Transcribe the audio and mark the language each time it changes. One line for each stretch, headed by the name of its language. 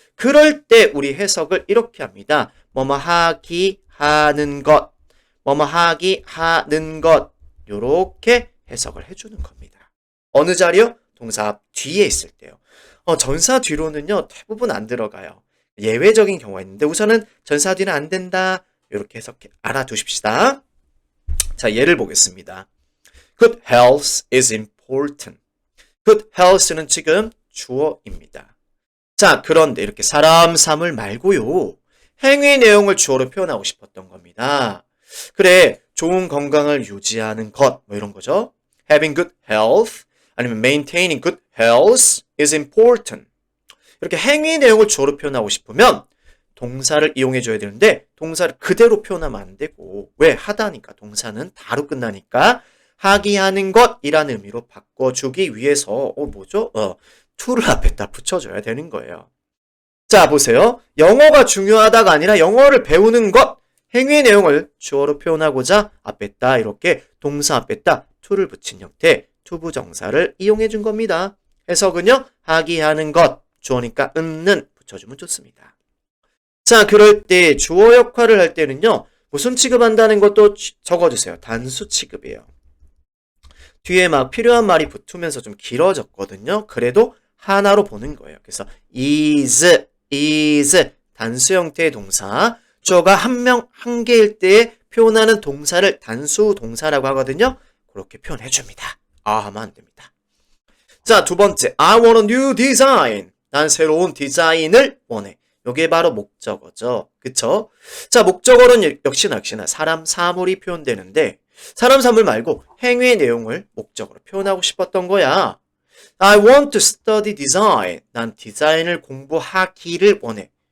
Korean: 그럴 때 우리 해석을 이렇게 합니다. 뭐뭐 하기 하는 것, 뭐뭐 하기 하는 것 요렇게 해석을 해주는 겁니다. 어느 자리요? 동사 앞 뒤에 있을 때요. 전사 뒤로는요 대부분 안 들어가요. 예외적인 경우가 있는데 우선은 전사 뒤는 안 된다. 이렇게 해석해 알아두십시다. 자, 예를 보겠습니다.
English: Good health is important.
Korean: Good health는 지금 주어입니다. 자, 그런데 이렇게 사람, 사물 말고요. 행위 내용을 주어로 표현하고 싶었던 겁니다. 그래, 좋은 건강을 유지하는 것, 뭐 이런 거죠.
English: Having good health, 아니면 maintaining good health is important.
Korean: 이렇게 행위 내용을 주어로 표현하고 싶으면 동사를 이용해줘야 되는데 동사를 그대로 표현하면 안 되고 왜? 하다니까 동사는 다로 끝나니까 하기 하는 것이라는 의미로 바꿔주기 위해서 뭐죠? to를 앞에다 붙여줘야 되는 거예요. 자, 보세요. 영어가 중요하다가 아니라 영어를 배우는 것, 행위 내용을 주어로 표현하고자 앞에다 이렇게 동사 앞에다 to를 붙인 형태 투부정사를 이용해 준 겁니다. 해석은요. 하기 하는 것, 주어니까 는 붙여주면 좋습니다. 자, 그럴 때 주어 역할을 할 때는요. 무슨 취급한다는 것도 적어주세요. 단수 취급이에요. 뒤에 막 필요한 말이 붙으면서 좀 길어졌거든요. 그래도 하나로 보는 거예요. 그래서 is 단수 형태의 동사, 주어가 한 개일 때 표현하는 동사를 단수 동사라고 하거든요. 그렇게 표현해 줍니다. 하면 안 됩니다. 자, 두 번째,
English: I want a new design.
Korean: 난 새로운 디자인을 원해. 이게 바로 목적어죠. 그쵸? 자, 목적어는 역시나 사람, 사물이 표현되는데 사람, 사물 말고 행위의 내용을 목적어로 표현하고 싶었던 거야.
English: I want to study design.
Korean: 난 디자인을 공부하기를 원해.